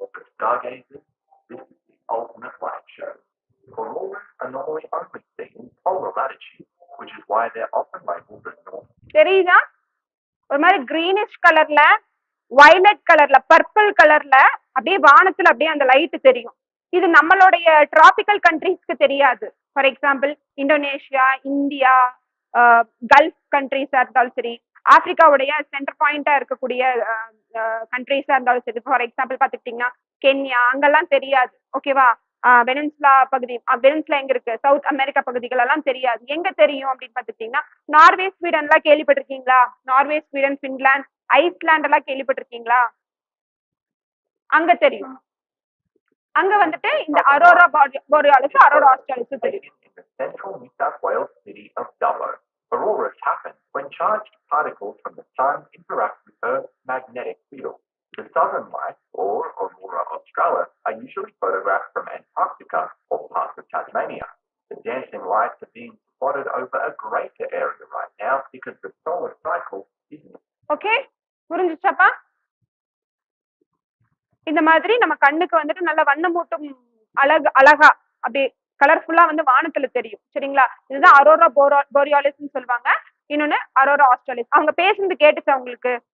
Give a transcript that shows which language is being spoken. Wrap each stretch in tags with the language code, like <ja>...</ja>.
<en>Stargazers, this is the ultimate light show. Auroras are normally only seen in polar latitude, which is why they're often labeled as north.</en> <ta>தெரியுதா? ஒரு மாதிரி greenish கலர்ல, violet கலர்ல, purple கலர்ல அப்படியே வானத்துல அப்படியே அந்த லைட் தெரியும். இது நம்மளுடைய டிராபிக்கல் கண்ட்ரீஸ்க்கு தெரியாது. For example Indonesia, India, gulf கண்ட்ரீஸா இருந்தாலும் சரி, ஆப்பிரிக்காவுடைய சென்டர் பாயிண்டா இருக்கக்கூடிய கண்ட்ரீஸா இருந்தாலும் சரி. ஃபார் எக்ஸாம்பிள் பாத்துக்கிட்டீங்கன்னா கென்யா, அங்கெல்லாம் தெரியாது. ஓகேவா? வெனின்ஸ்லா பகுதி, வெனின்ஸ்லா எங்க இருக்கு, சவுத் அமெரிக்கா பகுதிகள் எல்லாம் தெரியாது. எங்க தெரியும் அப்படின்னு பாத்துக்கிட்டீங்கன்னா, நார்வே, ஸ்வீடன் எல்லாம் கேள்விப்பட்டிருக்கீங்களா? நார்வே, ஸ்வீடன், பின்லாந்து, ஐஸ்லாண்ட் எல்லாம் கேள்விப்பட்டிருக்கீங்களா? அங்க தெரியும். அங்க வந்துட்டு இந்த அரோரா போரியாலிஸ், அரோரா ஆஸ்ட்ராலிஸ் தெரியும்.</ta> <en>In the central New South Wales city of Dubbo, auroras happen when charged particles from the sun interact with Earth's magnetic field. The southern lights, or aurora australis, are usually photographed from Antarctica or parts of Tasmania. The dancing lights are being spotted over a greater area right now because the solar cycle isn't.</en> <ta>Okay, புரிஞ்சுச்சாப்பா? இந்த மாதிரி நம்ம கண்ணுக்கு வந்துட்டு நல்ல வண்ணமூட்டும் அழகா அப்படி கலர்ஃபுல்லா வந்து வானத்துல தெரியும். சரிங்களா? இதுதான் அரோரா போரியாலிஸ் சொல்லுவாங்க. இன்னொன்னு அரோரா ஆஸ்ட்ராலிஸ். அவங்க பேசுறது கேட்டுச்சா உங்களுக்கு?</ta>